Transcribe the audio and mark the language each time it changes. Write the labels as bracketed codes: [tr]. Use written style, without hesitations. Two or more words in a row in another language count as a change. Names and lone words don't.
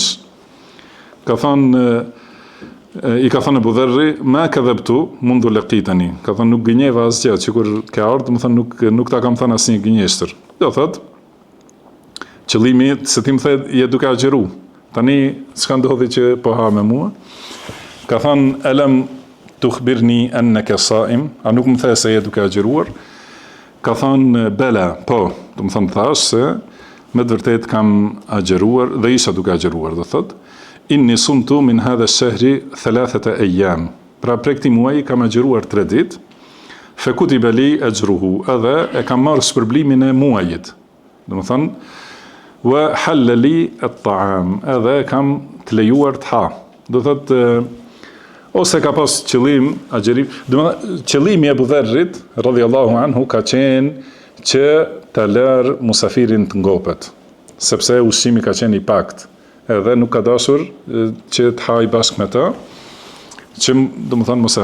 [sq] Ka thënë, i ka thënë Abu Dharri, [ar] ما كذبت منذ لقيتني. [sq] Ka thënë, nuk gënjeva asgjë, që kur ka ardhur, do të thënë nuk ta kam thënë asnjë gënjeshtër. Do thotë, qëllimi se ti më the je duke agjëru. Tani çka ndodhi që po ha me mua? Ka thënë, [ar] ألم تخبرني أنك صائم, [sq] a nuk më the se je duke agjëruar? Ka thënë, bela, po, do të thënë thash se me të vërtet kam agjëruar dhe isha duke agjëruar, do thotë, [ar] إني صمت من هذا الشهر 3 أيام. [sq] Pra prej këtij muaji kam agjëruar 3 ditë. [ar] فكتب لي أجره, [sq] edhe e kam marrë shpërblimin e muajit. Do të thonë, [ar] وحل لي الطعام, [sq] edhe kam të lejuar të ha. Do thotë ose ka pas qëllim agjerim, do të thonë qëllimi e Abu Dharrit [ar] رضي الله عنه [sq] ka qenë që ta lër musafirin të ngopet, sepse ushqimi ka qenë i pakt, edhe nuk ka dashur që të haj bashkë me ta, që do të thonë